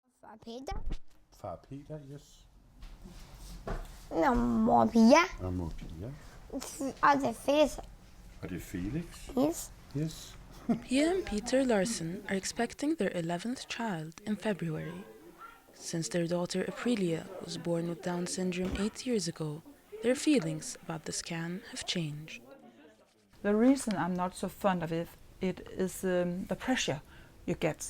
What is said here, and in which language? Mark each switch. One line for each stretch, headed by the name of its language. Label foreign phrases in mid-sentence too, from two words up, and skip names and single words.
Danish: Far Peter. Far Peter, yes. Og mor Pia. Og mor Pia. Og det er Felix. Og det er Felix.
English: Yes. Yes. Pia and Peter Larsen are expecting their 11th child in February. Since their daughter Aprilia was born with Down syndrome 8 years ago, their feelings about the scan have changed. The reason I'm not so fond of it is the pressure you get.